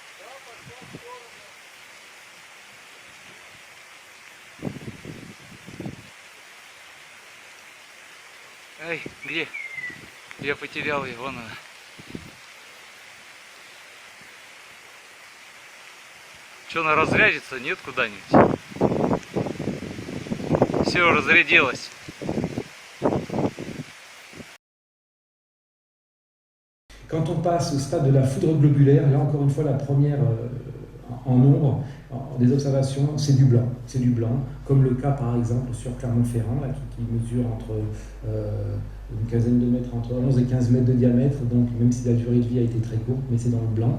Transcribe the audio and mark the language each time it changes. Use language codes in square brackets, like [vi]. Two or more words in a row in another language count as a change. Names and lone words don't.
[ru] Эй, где? Я потерял ее, вон она. Что, она разрядится? Нет, куда-нибудь? Все, разрядилось. [fr] Quand on passe au stade de la foudre globulaire, là encore une fois la première en nombre des observations, c'est du blanc. C'est du blanc, comme le cas par exemple sur Clermont-Ferrand, là, qui mesure entre une quinzaine de mètres, entre 11 et 15 mètres de diamètre, donc même si la durée de vie a été très courte, mais c'est dans le blanc.